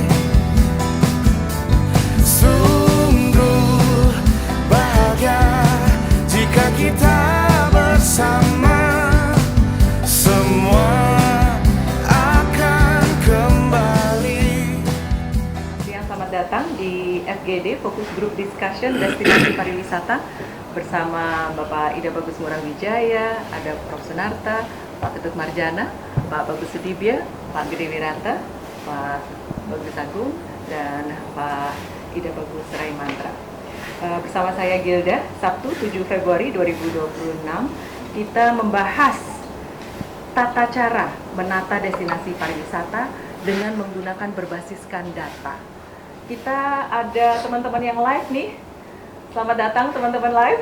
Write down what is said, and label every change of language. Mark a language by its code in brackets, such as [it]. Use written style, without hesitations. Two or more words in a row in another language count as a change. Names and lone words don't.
[id] Sungguh bahagia jika kita bersama, semua akan kembali. Selamat datang di FGD, [en] Fokus Group Discussion [id] Destinasi Pariwisata bersama Bapak Ida Bagus Ngurah Wijaya, ada Prof. Sunarta, Pak Ketut Marjana, Pak Bagus Sudibya, Pak Gede Wirata, Pak Bagus Agung, dan Pak Ida Bagus Raimantra. Bersama saya Gilda, Sabtu 7 Februari 2026, kita membahas tata cara menata destinasi pariwisata dengan menggunakan berbasiskan data. Kita ada teman-teman yang live nih. Selamat datang teman-teman live.